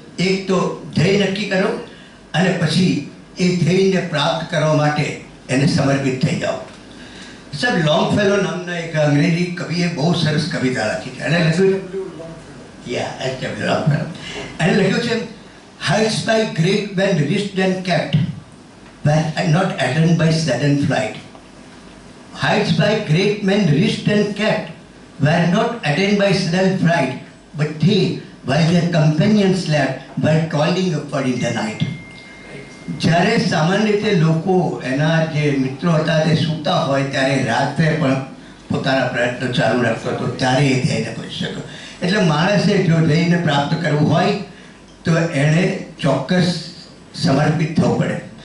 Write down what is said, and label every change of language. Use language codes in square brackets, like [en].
[gu] એક તો ધ્યેય નક્કી કરો અને પછી એ ધ્યેયને પ્રાપ્ત કરવા માટે એને સમર્પિત થઈ જાઓ. સર લોંગફેલો નામના એક અંગ્રેજી કવિએ બહુ સરસ કવિતા લખી છે અને લખ્યું છે [en] heights by great when reached and kept were not attained by sudden flight. Heights by great men reached and kept were not attained by sudden flight, but they, while their companions slept, were toiling upward in the night. [gu] જ્યારે સામાન્ય રીતે લોકો એના જે મિત્રો હતા તે સૂતા હોય ત્યારે રાત્રે પણ પોતાના પ્રયત્નો ચાલુ રાખતો હતો, ત્યારે એ ધ્યેયને પહોંચી શક્યો. એટલે માણસે જો ધ્યેયને પ્રાપ્ત કરવું હોય તો એણે ચોક્કસ સમર્પિત થવું પડે.